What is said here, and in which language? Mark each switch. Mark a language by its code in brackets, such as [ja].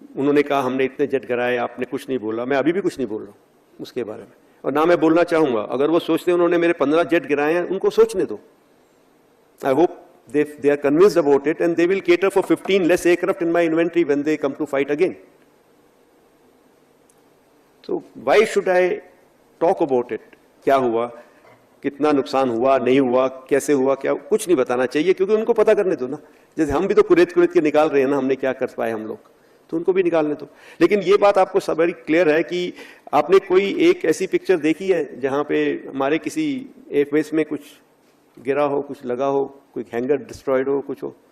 [hi] उन्होंने कहा हमने इतने जेट गिराए, आपने कुछ नहीं बोला। मैं अभी भी कुछ नहीं बोल रहा हूँ उसके बारे में, और ना मैं बोलना चाहूंगा। अगर वो सोचते हैं उन्होंने मेरे 15 जेट गिराए हैं, उनको सोचने दो। [en] I hope they are convinced about it and they will cater for 15 less aircraft in my inventory when they come to fight again. So why should I talk about it? [hi] क्या हुआ, कितना नुकसान हुआ, नहीं हुआ, कैसे हुआ, क्या, कुछ नहीं बताना चाहिए, क्योंकि उनको पता करने दो ना। जैसे हम भी तो कुरेद के निकाल रहे हैं ना, हमने क्या कर पाए हम लोग, तो उनको भी निकालने दो। लेकिन ये बात आपको सब बड़ी क्लियर है कि आपने कोई एक ऐसी पिक्चर देखी है जहां पे हमारे किसी एयरबेस में कुछ गिरा हो, कुछ लगा हो, कोई हैंगर डिस्ट्रॉयड हो, कुछ हो?